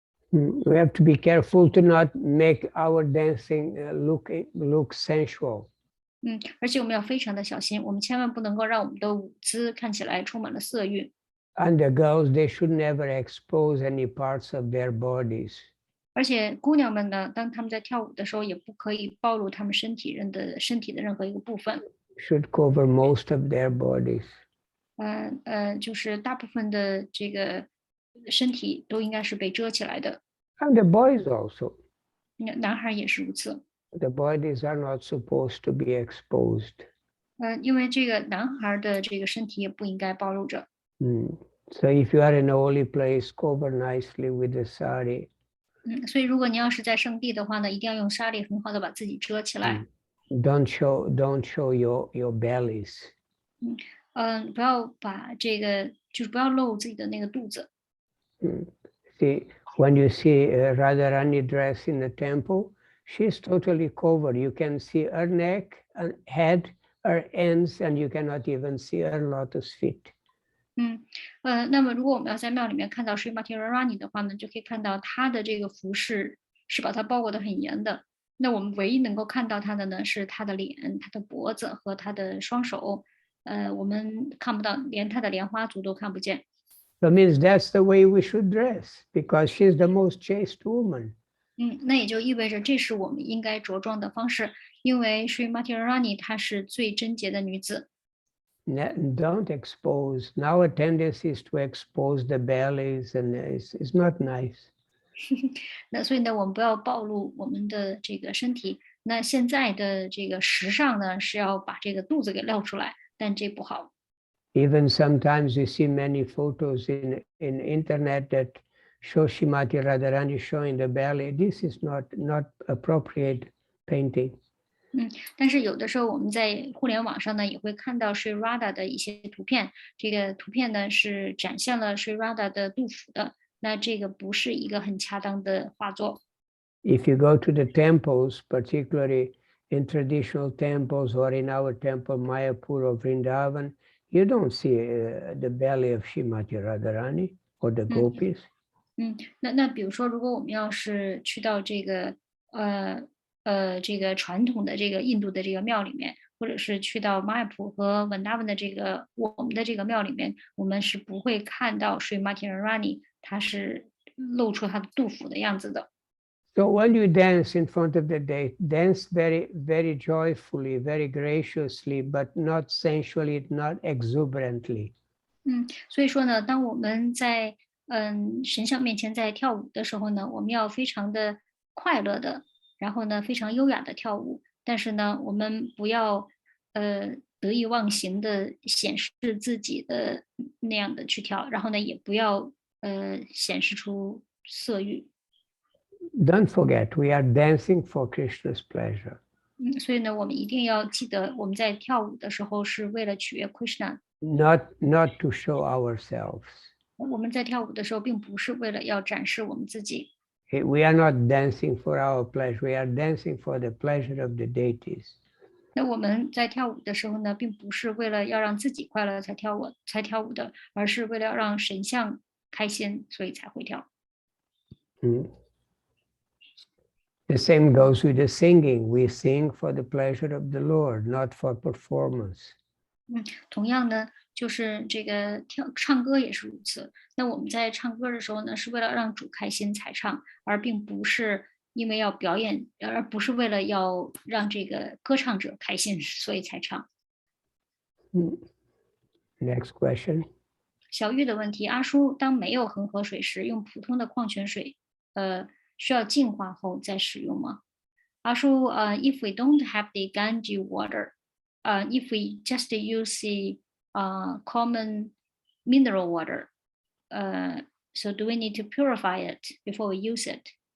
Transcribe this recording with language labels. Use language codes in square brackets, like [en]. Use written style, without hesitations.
[en] We have to be careful to not make our dancing look sensual. [zh] 而且我们要非常的小心，我们千万不能够让我们的舞姿看起来充满了色欲。 [en] And the girls, they should never expose any parts of their bodies. [zh] 而且姑娘们呢，当她们在跳舞的时候，也不可以暴露她们身体的任何一个部分。 [en] Should cover most of their bodies. [zh] 就是大部分的这个身体都应该是被遮起来的。 [en] And the boys also. [zh] 男孩也是如此。 [en] The bodies are not supposed to be exposed. [zh] 因为这个男孩的这个身体也不应该暴露着。 [en] So if you are in a holy place, cover nicely with the sari. [zh] 所以如果你要是在圣地的话呢，一定要用纱丽很好的把自己遮起来。 [en] Don't show your bellies. [zh] 不要把这个就是不要露自己的那个肚子。 [en] See, when you see Radharani dress in the temple, she's totally covered. You can see her neck and head, her ends, and you cannot even see her lotus feet. [zh] 那么如果我们要在庙里面看到 Srimati Radharani 的话呢，就可以看到她的这个服饰是把它包裹得很严的。那我们唯一能够看到她的呢，是她的脸、她的脖子和她的双手。我们看不到，连她的莲花足都看不见。 [en] So it means that's the way we should dress, because she's the most chaste woman. [zh] 那也就意味着这是我们应该着装的方式，因为 Srimati Radharani 她是最贞洁的女子。 [en] Don't expose. Now a tendency is to expose the bellies, and it's not nice. [zh] 那所以呢，我们不要暴露我们的这个身体。那现在的这个时尚呢，是要把这个肚子给撂出来，但这不好。 [en] Even sometimes you see many photos in internet that show Srimati Radharani showing the belly. This is not appropriate painting. [zh] 但是有的时候我们在互联网上呢，也会看到 Sri Radha 的一些图片。这个图片呢是展现了 Sri Radha 的肚腹的，那这个不是一个很恰当的画作。 [en] If you go to the temples, particularly in traditional temples or in our temple Mayapur or Vrindavan, you don't see the belly of Srimati Radharani or the gopis. [zh] 那比如说，如果我们要是去到这个这个传统的这个印度的这个庙里面，或者是去到玛雅普和文达文的这个我们的这个庙里面，我们是不会看到 Srimati Radharani 她是露出她的肚腹的样子的。 [en] So when you dance in front of the deity, dance very, very joyfully, very graciously, but not sensually, not exuberantly. [zh] 所以说呢，当我们在神像面前在跳舞的时候呢，我们要非常的快乐的，然后呢非常优雅的跳舞，但是呢我们不要得意忘形的显示自己的那样的去跳，然后呢也不要显示出色欲。 [en] Don't forget, we are dancing for Krishna's pleasure. [zh] 所以呢我们一定要记得，我们在跳舞的时候是为了取悦 Krishna， [en] not to show ourselves. [zh] 我们在跳舞的时候并不是为了要展示我们自己。 [en] We are not dancing for our pleasure. We are dancing for the pleasure of the deities. [zh] 那我们在跳舞的时候呢，并不是为了要让自己快乐才跳舞的，而是为了要让神像开心，所以才会跳。 [en] The same goes with the singing. We sing for the pleasure of the Lord, not for performance. [zh] 同样呢，就是这个唱歌也是如此。那我们在唱歌的时候呢，是为了让主开心才唱，而并不是因为要表演，而不是为了要让这个歌唱者开心，所以才唱。 [en] Next question. [zh] 小玉的问题：阿叔，当没有恒河水时，用普通的矿泉水，需要净化后再使用吗？ [en] 阿叔，if we don't have the Ganges water, if we just use the common mineral water, so do we need to purify it before we use it?